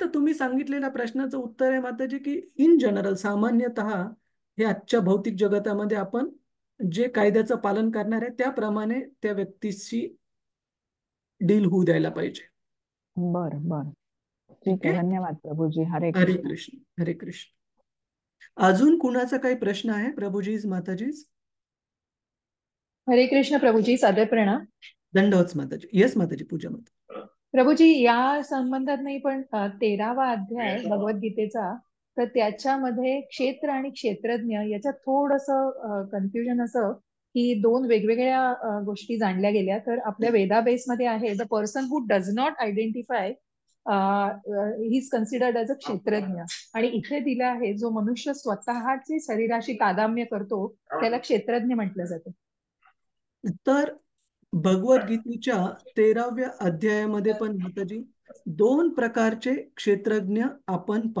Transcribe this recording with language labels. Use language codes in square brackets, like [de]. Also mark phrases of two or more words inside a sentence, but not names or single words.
[mr] तर तुम्ही सांगितलेल्या प्रश्नाचं उत्तर आहे माताजी की [en] in general, [mr] सामान्यतः हे आजच्या भौतिक जगतामध्ये आपण जे कायद्याचं पालन करणार आहे त्याप्रमाणे त्या व्यक्तीशी डील होऊ द्यायला पाहिजे. बर बर, ठीक आहे. धन्यवाद प्रभूजी. हरे हरे कृष्ण. कृष्ण. हरे कृष्ण. अजून कुणाचा काही प्रश्न आहे प्रभूजीज, माताजीज? हरे कृष्ण प्रभूजी, सादर प्रणाम. दंडवत माताजी. येस माताजी, पूजा माता. प्रभूजी, या संबंधात नाही, पण 13वा अध्याय भगवद्गीतेचा, तर त्याच्यामध्ये क्षेत्र आणि क्षेत्रज्ञ याच्यात थोडंसं कन्फ्युजन असं की दोन वेगवेगळ्या गोष्टी जाणल्या गेल्या. तर आपल्या वेदाबेसमध्ये आहे [en] the person who does not identify he is considered as a [mr] क्षेत्रज्ञ, आणि इथे दिलं आहे जो मनुष्य स्वतःचे शरीराशी तादात्म्य करतो त्याला क्षेत्रज्ञ म्हटलं जातं. तर भगवद्गीतेच्या 13व्या अध्यायामध्ये पण माताजी दोन प्रकारचे क्षेत्रज्ञ आपण पाहतो.